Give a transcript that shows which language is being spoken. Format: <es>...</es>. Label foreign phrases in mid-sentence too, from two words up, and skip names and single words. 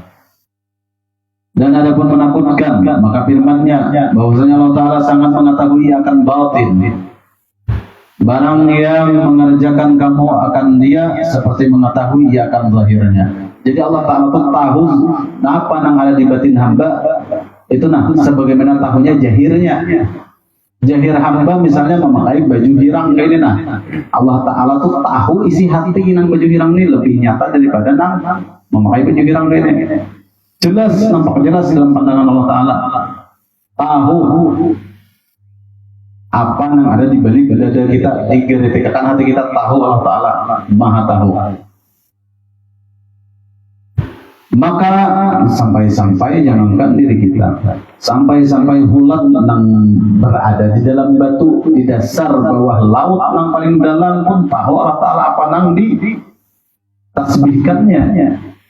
<id>Dan adapun menakutkan, maka firman-Nya bahwasanya Allah Ta'ala sangat mengetahui akan batin. Barang yang mengerjakan kamu akan dia seperti mengetahui akan zahirnya. Jadi Allah Ta'ala itu tahu apa yang ada di batin hamba. Itu sebagaimana tahunya jahirnya. Jahir hamba misalnya memakai baju hirang kayak ini Allah Ta'ala tuh tahu isi hati nang baju hirang ini lebih nyata daripada memakai baju hirang kayak ini. Jelas, nampak jelas dalam pandangan Allah Ta'ala. Tahu apa yang ada di balik dada kita, di geritikan hati kita, tahu Allah Ta'ala, maha tahu. Maka sampai-sampai jangankan diri kita, sampai-sampai ulat yang berada di dalam batu, di dasar bawah laut yang paling dalam pun tahu Allah Ta'ala apa yang ditasbihkannya.</id>